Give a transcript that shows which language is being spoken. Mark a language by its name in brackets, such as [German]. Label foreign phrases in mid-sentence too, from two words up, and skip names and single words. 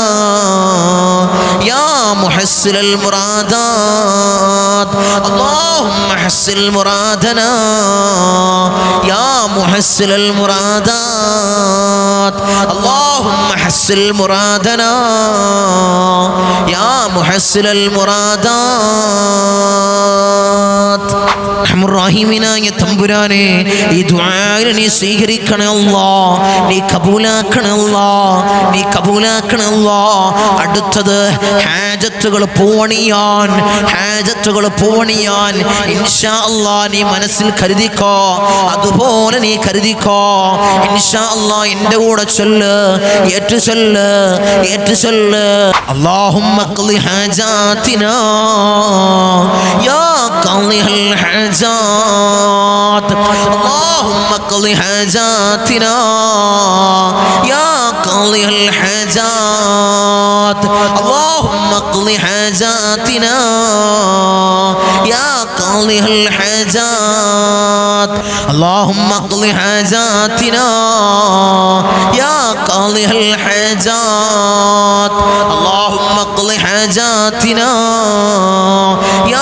[Arabic] يا محسن المرادات، اللهم حسن مرادنا يا محسن المرادات، اللهم حسن مرادنا يا محسن المرادات. [Malayalam] റഹീമിനായ തമ്പുരാനെ, ഈ ദുആ നീ സ്വീകരിക്കണേ അല്ലാഹ്, നീ കബൂലാക്കണേ അല്ലാഹ്, നീ കബൂലാക്കണേ അല്ലാഹ്. അടുത്തത് ഹാജത്തുകൾ പൂവണിയാൻ, ഹാജത്തുകൾ പൂവണിയാൻ [Arabic] إن شاء الله [Malayalam] നീ മനസ്സിൽ കരുതിക്കോ, അതുപോലെ നീ കരുതിക്കോ [Arabic] إن شاء الله. [Malayalam] എൻ്റെ കൂടെ ചൊല്ല്, ഏറ്റു ചൊല്ല്, ഏറ്റു ചൊല്ല്. [Arabic] اللهم اقض حاجاتنا يا قاضي ال حاجات، اللهم اقض حاجاتنا يا قاضي الحاجات، اللهم اقض حاجاتنا يا قاضي الحاجات، اللهم اقض حاجاتنا يا قاضي الحاجات، اللهم اقض حاجاتنا يا